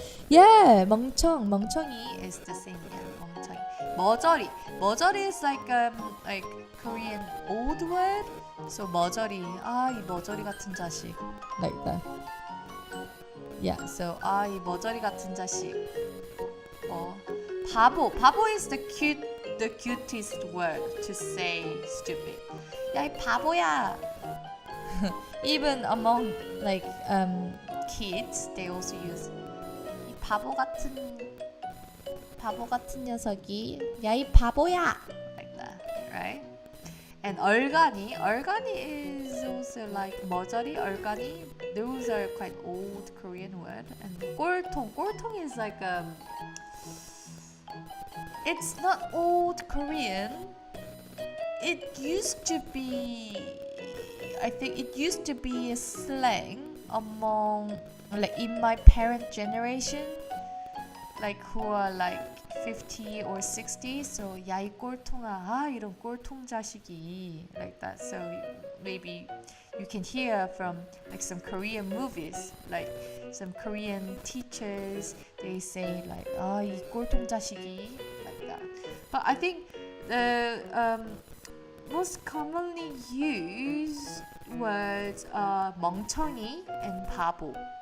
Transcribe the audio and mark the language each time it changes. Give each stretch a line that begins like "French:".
English: Yeah, 멍청이 is the same. Yeah, 멍청이. 머저리 is like Korean old word.
Korean: So 머저리, 이 머저리 같은 자식,
English: like that. Yeah, so
Korean: 이 머저리 같은 자식.
English: 바보 is the cutest word to say stupid.
Korean: 야 이 바보야.
English: Even among like kids, they also use
Korean: 바보 같은 녀석이, 야 이 바보야,
English: like that, right? And 얼간이 is also like 머저리, 얼간이. Those are quite old Korean word. And 꼴통 is like it's not old Korean. It used to be, I think it used to be a slang among, like, in my parent generation, like who are like 50 or 60.
Korean: So 야 이 꼴통아, 이런 꼴통 자식이,
English: like that. So maybe you can hear from like some Korean movies, like some Korean teachers, they say like
Korean: 이 꼴통 자식이,
English: like that. But I think the most commonly used words are 멍청이 and 바보.